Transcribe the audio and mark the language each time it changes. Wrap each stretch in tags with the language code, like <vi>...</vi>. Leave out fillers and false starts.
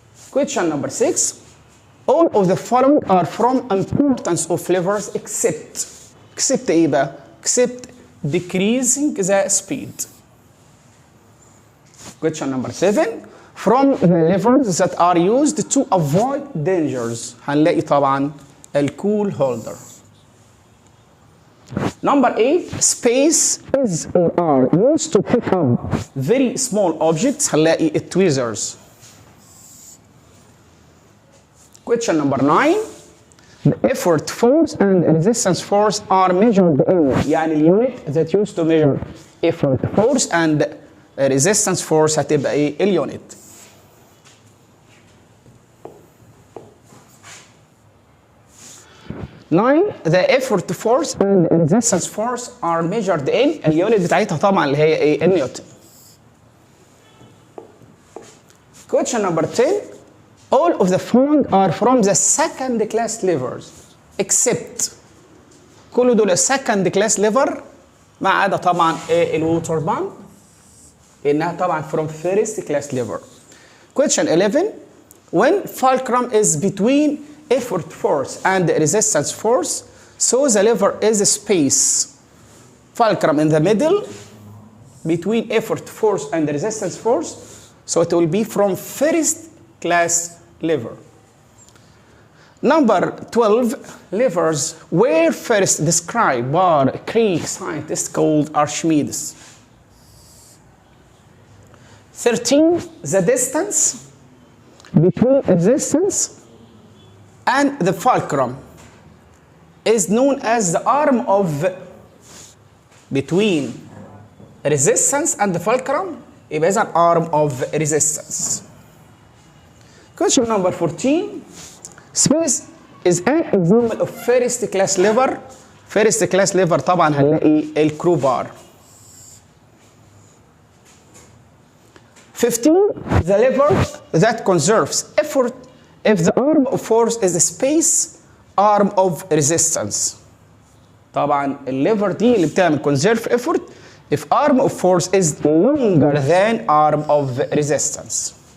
<en>Question number 6 all of the following are from importance of levers except</en> <ar>ايه بقى؟</ar> <en>except decreasing the speed. Question number 7 from the levers that are used to avoid dangers.</en> <ar>هنلاقي طبعا الكول هولدر.</ar> <en>Number 8 space is or are used to pick up very small objects.</en> <ar>هنلاقي التويزرز.</ar> <en>Question number 9 the effort force and resistance force are measured in.</en> <ar>يعني اليونت</ar> <en>that used to measure effort force and resistance force</en> <ar>هتبقى ايه؟ اليونت.</ar> <en>Nine the effort force and resistance force are measured in.</en> <ar>اليونت بتاعتها طبعا اللي هي ايه؟ النيوتن.</ar> <en>Question number 10 all of the following are from the second class levers except.</en> <ar>كل دول</ar> <en>second class lever</en> <ar>ما عدا طبعا الووتر بامب لانها طبعا</ar> <en>from first class lever. Question 11 when fulcrum is between effort force and resistance force so the lever is space. fulcrum in the middle between effort force and resistance force, so it will be from first class lever. Number 12 levers were first described by a Greek scientist called Archimedes. 13 the distance between resistance and the fulcrum is known as the arm of. between resistance and the fulcrum</en> <ar>يبقى إذا</ar> <en>arm of resistance. Question number 14 space is an example of first class lever. first class lever</en> <ar>طبعا هنلاقي الكرو بار.</ar> <en>15 the lever that conserves effort if the arm of force is a space arm of resistance.</en> <ar>طبعا الليفر دي اللي بتعمل</ar> <en>conserve effort if arm of force is longer than arm of resistance.</en>